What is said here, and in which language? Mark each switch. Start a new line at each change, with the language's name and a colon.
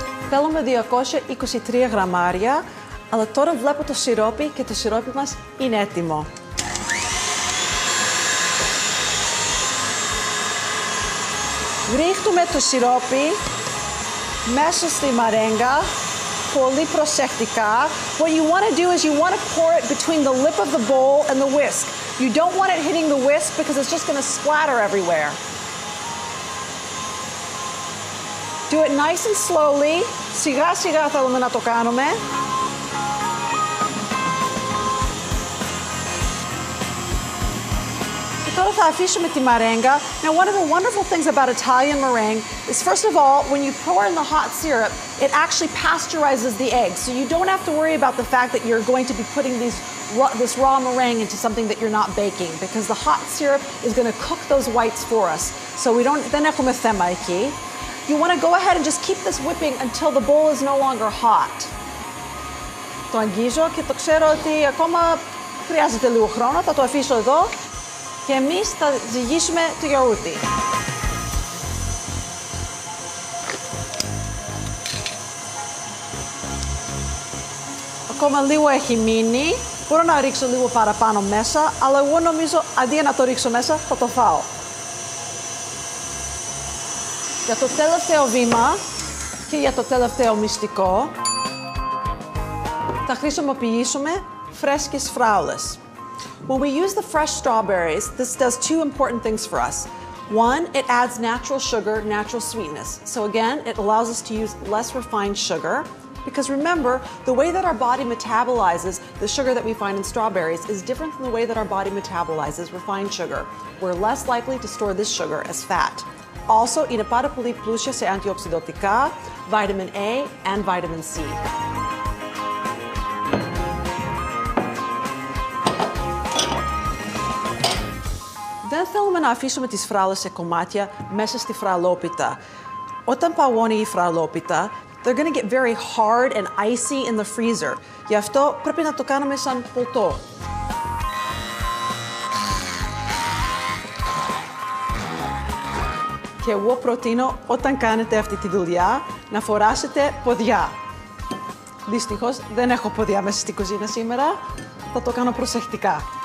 Greek: Θέλουμε 223 γραμμάρια, αλλά τώρα βλέπω το σιρόπι και το σιρόπι μας είναι έτοιμο. Ρίχνουμε το σιρόπι μέσα στη μαρέγκα, πολύ προσεκτικά.
English: What you want to do is you want to pour it between the lip of the bowl and the whisk. You don't want it hitting the whisk because it's just going to splatter everywhere. Do it nice and slowly.
Greek: Σιγά σιγά θέλουμε να το κάνουμε. Και τώρα θα αφήσουμε τη μαρέγκα.
English: Now, one of the wonderful things about Italian meringue is, first of all, when you pour in the hot syrup, it actually pasteurizes the eggs. So you don't have to worry about the fact that you're going to be putting this raw meringue into something that you're not baking, because the hot syrup is going to cook those whites for us.
Greek: So δεν έχουμε θέμα εκεί.
English: You want to go ahead and just keep this whipping until the bowl is no longer hot.
Greek: Το αγγίζω και το ξέρω ότι ακόμα χρειάζεται λίγο χρόνο. Θα το αφήσω εδώ και εμείς θα ζυγίσουμε το γιαούρτι. Ακόμα λίγο έχει μείνει. Μπορώ να ρίξω λίγο παραπάνω μέσα, αλλά εγώ νομίζω αντί να το ρίξω μέσα θα το φάω. Για το τελευταίο βήμα και για το τελευταίο μυστικό θα χρησιμοποιήσουμε φρέσκες φράουλες.
English: When we use the fresh strawberries, this does two important things for us. One, it adds natural sugar, natural sweetness. So again, it allows us to use less refined sugar. Because remember, the way that our body metabolizes the sugar that we find in strawberries is different than the way that our body metabolizes refined sugar. We're less likely to store this sugar as fat.
Greek: Also, είναι πάρα πολύ πλούσια σε αντιοξυδωτικά,
English: vitamin A and vitamin C.
Greek: Δεν θέλουμε να αφήσουμε τις φράουλες σε κομμάτια μέσα στη φραουλόπιτα. Όταν παγώνει η φραουλόπιτα,
English: they're going to get very hard and icy in the freezer.
Greek: Γι' αυτό πρέπει να το κάνουμε σαν ποτό. Και εγώ προτείνω όταν κάνετε αυτή τη δουλειά να φοράσετε ποδιά. Δυστυχώς δεν έχω ποδιά μέσα στην κουζίνα σήμερα. Θα το κάνω προσεκτικά.